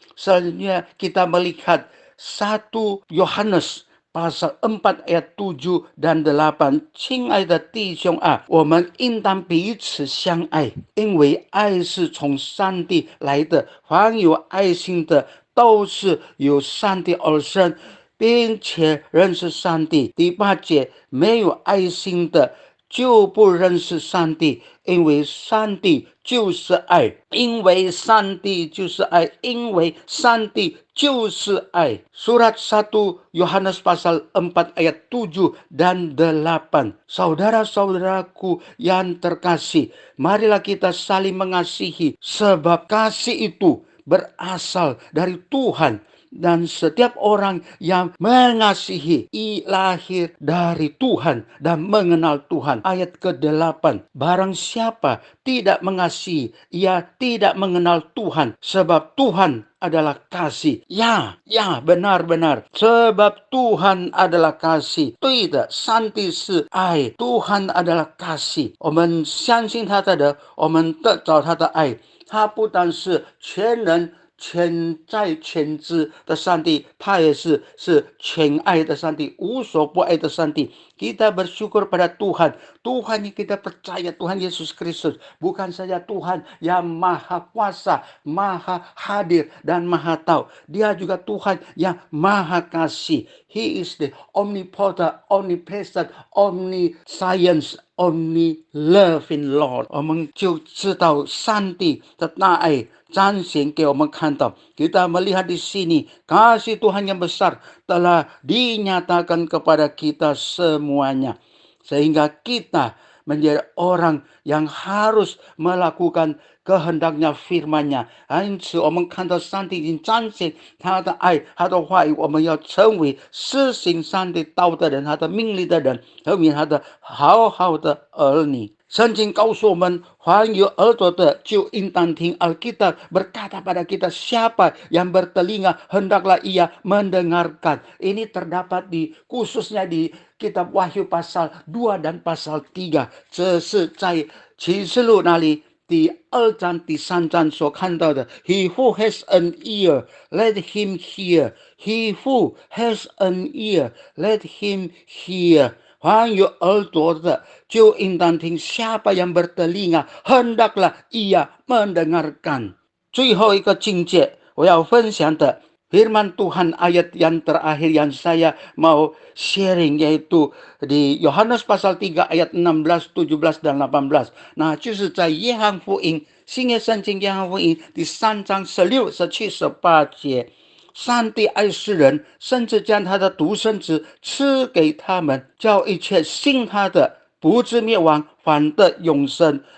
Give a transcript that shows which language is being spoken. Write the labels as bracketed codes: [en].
[id] Selanjutnya kita melihat 1 Yohanes pasal 4 ayat 7 dan 8， [zh] 亲爱的弟兄啊，我们应当彼此相爱，因为爱是从上帝来的，凡有爱心的都是由上帝而生，并且认识上帝。第8节，没有爱心的就不认识上帝，因为上帝就是爱，因为上帝就是爱，因为上帝就是爱。 [id] Surat 1 Yohanes pasal 4 ayat 7 dan 8. Saudara-saudaraku yang terkasih, marilah kita saling mengasihi, sebab kasih itu berasal dari Tuhan. Dan setiap orang yang mengasihi lahir dari Tuhan dan mengenal Tuhan. Ayat ke-8. Barang siapa tidak mengasihi, ia tidak mengenal Tuhan, sebab Tuhan adalah kasih. Ya, benar-benar. Sebab Tuhan adalah kasih. [zh] 对的，上帝是爱， [id] Tuhan adalah kasih。 [zh] 我们相信他的，我们得着他的爱。他不但是全能、全在全知的上帝，他也是全爱的上帝，无所不爱的上帝。 [id] Kita bersyukur pada Tuhan. Tuhan yang kita percaya, Tuhan Yesus Kristus. Bukan saja Tuhan yang maha kuasa, maha hadir, dan maha tahu. Dia juga Tuhan yang maha kasih. [en] He is the omnipotent, omnipresent, omniscience, omni-loving Lord. [zh] 我们就知道上帝的大爱彰显给我们看到。 [id] Kita melihat di sini kasih Tuhan yang besar telah dinyatakan kepada kita semuanya, sehingga kita menjadi orang yang harus melakukan kehendaknya firman-Nya。 [zh] 因此我们看到上帝已经彰显他的爱，他的话语，我们要成为施行上帝道的人，他的命令的人，成为他的好好的儿女。圣经告诉我们，凡有耳朵的就应当听。 [id] Alkitab berkata pada kita, siapa yang bertelinga hendaklah ia mendengarkan. Ini terdapat khususnya di kitab Wahyu pasal 2 dan pasal 3。 [zh] 这是在启示录那里第2章、第3章所看到的。 [en] He who has an ear, let him hear. He who has an ear, let him hear. [zh] 凡有耳朵的就应当听， [id] siapa yang bertelinga hendaklah ia mendengarkan。 [zh] 最后一个境界我要分享的 [id] firman Tuhan ayat yang terakhir yang saya mau sharing, yaitu di Yohanes pasal 3 ayat 16, 17 dan 18。 [zh] 那就是在约翰福音，新约圣经约翰福音第3章16、17、18节。上帝爱世人，甚至将他的独生子赐给他们，叫一切信他的不至灭亡，反得永生。